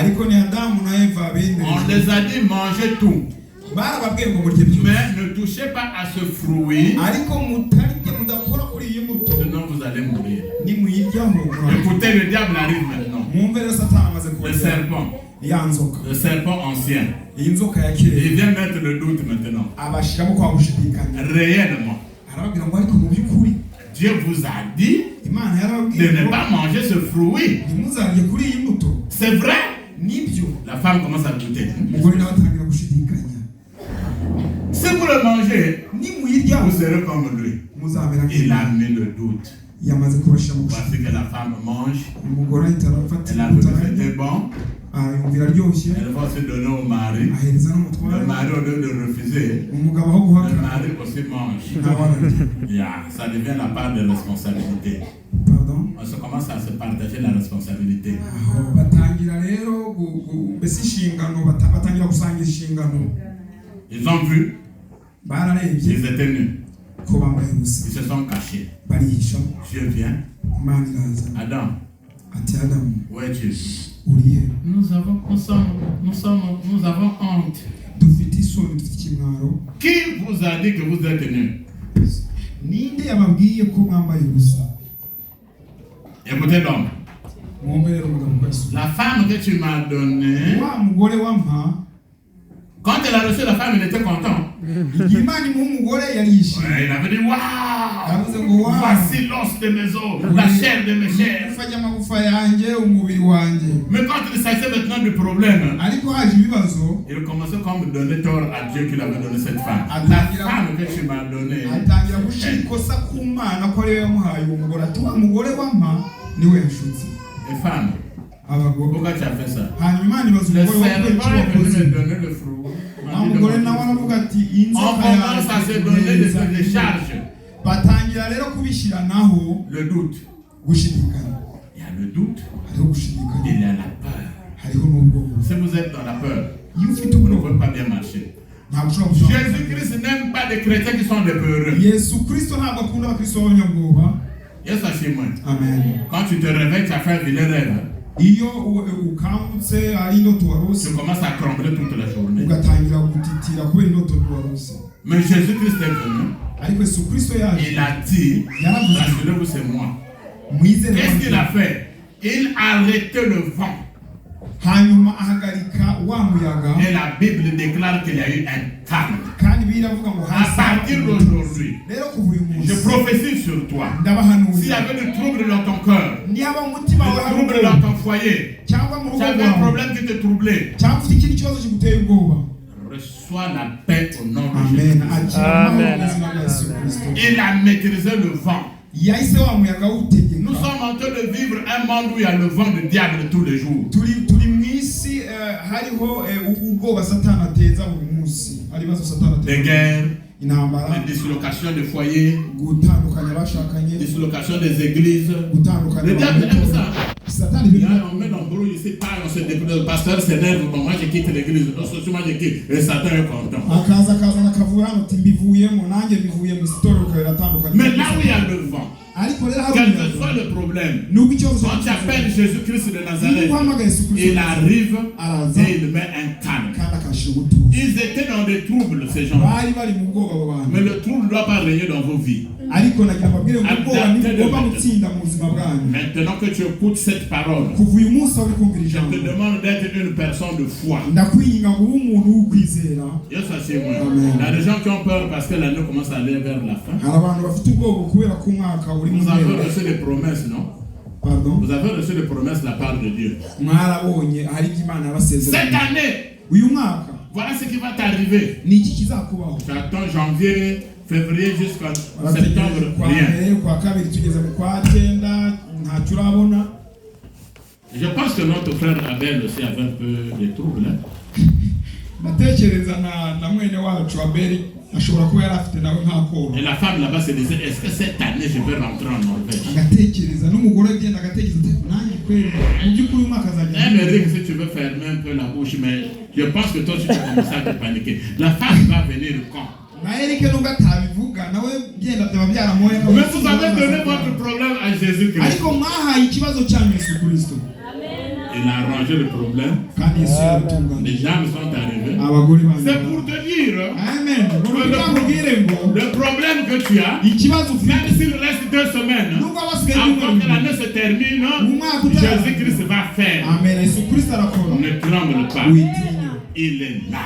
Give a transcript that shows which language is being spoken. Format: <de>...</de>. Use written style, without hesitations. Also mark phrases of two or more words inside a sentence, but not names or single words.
<fr>On les a dit manger tout. Mais ne touchez pas à ce fruit. Sinon vous allez mourir. Écoutez, le diable arrive maintenant. Le serpent. Le serpent ancien.</fr> <rw>iyi nzoka ya</rw> <fr>Il</fr> <rw>kera</rw> <fr>vient mettre le doute maintenant.</fr> <rw>abashiramo kwa gushidikanya</rw> <fr>Réellement.</fr> <rw>arababwira ngo ariko mu by'ukuri</rw> <fr>Dieu vous a dit</fr> <rw>Imana</rw> <fr>de</fr> <rw>yarababwiye</rw> <fr>ne</fr> <rw>ngo</rw> <fr>pas manger ce fruit.</fr> <rw>ntimuzarye kuri iyi mbuto.</rw> <fr>C'est vrai.</fr> <rw>Nibyo</rw> <fr>La femme commence à douter.</fr> <rw>umugore nawe atangira gushidikanya.</rw> <fr>Si vous le mangez,</fr> <rw>nimuyirya</rw> <fr>vous serez comme lui.</fr> <rw>muzamera</rw> <fr>Il a mis le doute.</fr> <rw>yamaze kubashira mu</rw> <fr>Voici que la femme mange.</fr> <rw>umugore ahita arafata</rw> <fr>Elle a vu que c'était bon.</fr> <rw>yumvira aryoshye</rw> <fr>Elle va se donner au mari.</fr> <rw>ahereza</rw> <fr>Le</fr> <rw>n'umutware</rw> <fr>mari, au lieu de refuser,</fr> <rw>umugabo aho</rw> <fr>le</fr> <rw>guhakana</rw> <fr>mari aussi mange.</fr> <rw>nawe ararya.</rw> <fr>Yeah, ça devient la part de responsabilité. Pardon? On se commence à se partager la responsabilité.</fr> <rw>Aho batangira rero mbese inshingano batangira gusangira inshingano.</rw> <fr>Ils ont vu,</fr> <rw>Bararebye</rw> <fr>ils étaient nus.</fr> <rw>ko bambaye ubusa</rw> <fr>Ils se sont cachés.</fr> <rw>barihisha.</rw> <fr>Dieu vient.</fr> <rw>Imana iraza</rw> <fr>Adam,</fr> <rw>ati Adamu</rw> <fr>où es-tu?</fr> <rw>urihe?</rw> <fr>Nous avons honte.</fr> <rw>Dufite isoni, dufite ikimwaro.</rw> <fr>Qui vous a dit que vous êtes nus?</fr> <rw>Ninde yababwiye ko mwambaye ubusa?</rw> <fr>Écoutez donc.</fr> <rw>Mwumve rero umugabo ko yasubiye.</rw> <fr>La femme que tu m'as donnée,</fr> <rw>Wa mugore wampa</rw> <fr>quand elle a reçu la femme, elle était contente.</fr> <rw>igihe Imana imuha umugore yarishimye.</rw> <fr>Ouais, il avait dit, waouh!</fr> <rw>Yavuze ngo wa</rw> <fr>Voici l'os de mes os, la chair de mes chairs.</fr> <rw>ufanya amagufa yanjye umubiri wanjye.</rw> <fr>Mais quand il s'agissait maintenant du problème,</fr> <rw>Ariko haje ibibazo</rw> <fr>il commençait comme à donner tort à Dieu qui avait donné cette femme. La femme que tu m'as donnée,</fr> <rw>atangira gushira ikosa ku Mana ko ariyo yamuhaye uwo mugore. Ati wa mugore wampa niwe yashutse.</rw> <fr>les femmes,</fr> <rw>Abagore</rw> <fr>pourquoi tu as fait ça?</fr> <rw>hanyuma Imana ibaza</rw> <fr>Le</fr> <rw>umugore wa</rw> <fr>serpent</fr> <rw>kubera</rw> <fr>est venu</fr> <rw>icyo</rw> <fr>me</fr> <rw>wakoze.</rw> <fr>donner le fruit.</fr> <rw>Wa mugore nawe aravuga ati</rw> <fr>On</fr> <rw>inzoka</rw> <fr>commence à se donner des charges.</fr> <rw>batangira rero kubishyiranaho</rw> <fr>Le doute.</fr> <rw>gushidikanya.</rw> <fr>Il y a le doute,</fr> <rw>Hariho gushidikanya,</rw> <fr>il y a la peur.</fr> <rw>hariho n'ubwoba.</rw> <fr>Si vous êtes dans la peur,</fr> <rw>Iyo ufite</rw> <fr>vous ne</fr> <rw>ubwoba</rw> <fr>pouvez pas bien marcher.</fr> <rw>ntabwo ushobora gushobora.</rw> <fr>Jésus-Christ n'aime pas des chrétiens qui sont des peureux.</fr> <rw>Yesu Kristo ntabwo akunda abakristo b'abanyabwoba.</rw> <fr>Yes, moi. Amen. Quand tu te réveilles, tu as fait un vilain rêve.</fr> <rw>Iyo ukangutse ari indoto warose</rw> <fr>Tu commences à trembler toute la journée.</fr> <rw>ugatangira gutitira kubera indoto warose.</rw> <fr>Mais Jésus-Christ est venu.</fr> <rw>Ariko Yesu Kristo yaje</rw> <fr>Il a dit,</fr> <rw>yaravuze</rw> <fr>rassurez-vous, c'est moi.</fr> <rw>mwizere</rw> <fr>Qu'est-ce qu'il a</fr> <rw>wanjye.</rw> <fr>fait? Il a arrêté le vent.</fr> <rw>Hanyuma ahagarika wa muyaga</rw> <fr>Et la Bible déclare qu'il y a eu un calme.</fr> <rw>kandi biravuga ngo</rw> <fr>À partir d'aujourd'hui,</fr> <rw>rero kuva uyu</rw> <fr>je</fr> <rw>munsi</rw> <fr>prophétise sur toi. S'il y</fr> <rw>ndabahanurira</rw> <fr>avait des troubles dans ton cœur,</fr> <rw>niba umutima wawe</rw> <fr>des</fr> <rw>hari</rw> <fr>troubles</fr> <rw>ubwoba</rw> <fr>dans ton foyer,</fr> <rw>cyangwa mu</rw> <fr>tu</fr> <rw>rugo</rw> <fr>avais un</fr> <rw>rwawe</rw> <fr>problème qui te troublait,</fr> <rw>cyangwa ufite ikindi kibazo kiguteye ubwoba,</rw> <fr>reçois la paix au nom de amen, Jésus.</fr> <rw>akira amahoro mu izina rya Yesu Kristo.</rw> <fr>Il a maîtrisé le vent.</fr> <rw>yahise wa muyaga</rw> <fr>Nous</fr> <rw>awutegeka.</rw> <fr>sommes en train de vivre un monde où il y a le vent du diable tous les jours.</fr> <rw>turi mu isi hariho ubwoba satani ateza buri munsi, hari ibibazo satani</rw> <fr>Des</fr> <rw>ateza,</rw> <fr>guerres,</fr> <rw>intambara,</rw> <fr>des dislocations de foyers,</fr> <rw>gutandukanya abashakanye,</rw> <fr>dislocation des églises.</fr> <rw>gutandukanya</rw> <fr>Le diable aime ça.</fr> <rw>satani</rw> <fr>Il y</fr> <rw>ibintu</rw> <fr>a on met l'embrouille ici, on se débrouille. Le pasteur s'énerve, bon, moi je quitte l'église. Non, moi je quitte. Et Satan est content.</fr> <rw>akazana akavuga hano ati mbivuyemo nanjye mbivuye mu itorero riratandukanye.</rw> <fr>Mais là où il y a le vent,</fr> <rw>ariko rero hari</rw> <fr>quel que</fr> <rw>umuyaga</rw> <fr>soit le problème,</fr> <rw>nubwo ikibazo</rw> <fr>quand tu appelles Jésus-Christ de Nazareth,</fr> <rw>uhamagaye Yesu Kristo</rw> <fr>il arrive</fr> <rw>araza</rw> <fr>et il met un calme.</fr> <rw>kandi akashira ubutuza.</rw> <fr>Ils étaient dans des troubles, ces gens.</fr> <rw>bari bari mu bwoba abo bantu,</rw> <fr>Mais le trouble ne doit pas régner dans vos vies.</fr> <rw>ariko nagira mbabwire ngo ubwoba ntibugomba gutsinda mu buzima bwanyu.</rw> <fr>Maintenant que tu écoutes cette parole,</fr> <rw>kuva uyu munsi aho uri kumvira</rw> <fr>je</fr> <rw>ijambo,</rw> <fr>te demande d'être une personne de foi.</fr> <rw>ndakwinginga ngo ube umuntu w'ukwizera.</rw> <fr>Yes, c'est moi. Amen. Il y a des gens qui ont peur parce que l'année commence à aller vers la fin.</fr> <rw>hari abantu bafite ubwoba kubera ko umwaka uri mu</rw> <fr>Vous avez</fr> <rw>mpera.</rw> <fr>reçu des promesses, non? Pardon? Vous avez reçu des promesses de la part de Dieu.</fr> <rw>mwarabonye hari ibyo Imana yabasezeranye.</rw> <fr>Cette année,</fr> <rw>uyu mwaka</rw> <fr>voilà ce qui va t'arriver.</fr> <rw>ni iki kizakubaho.</rw> <fr>Tu attends janvier, février jusqu'en</fr> <rw>Barategereje</rw> <fr>septembre,</fr> <rw>kwa</rw> <fr>rien.</fr> <rw>mbere kwa kabiri tugeze mu kwa cyenda ntacyo urabona.</rw> <fr>Je pense que notre frère Abel aussi avait un peu de troubles. Hein?</fr> <rw>ndatekereza na mwene wacu Abeli ashobora kuba yari afite nawe nk'akoba.</rw> <fr>Et la femme là-bas se disait, est-ce que cette année je vais rentrer en Norvège?</fr> <rw>agatekereza n'umugore agenda agatekereza ati nanjye kweli mu by'ukuri uyu mwaka azajya.</rw> <fr>Mais Eric, si tu veux fermer un peu la bouche, mais je pense que toi tu vas commencer à te paniquer. La femme va venir quand?</fr> <rw>na Eric nubwo atabivuga nawe byenda byaba byaramuye.</rw> <fr>Mais vous avez donné votre problème à Jésus-Christ.</fr> <rw>ariko mwahaye ikibazo cyanyu Yesu Kristo.</rw> <fr>Il a arrangé le problème.</fr> <rw>kandi Yesu yaratunganya.</rw> <fr>Les gens sont arrivés.</fr> <rw>abagore</rw> <fr>C'est</fr> <rw>banyu.</rw> <fr>pour te dire amen. que le le problème que tu as, même s'il reste 2 semaines, avant que l'année se termine, Jésus-Christ va faire. Ne tremble pas. Il est là.</fr>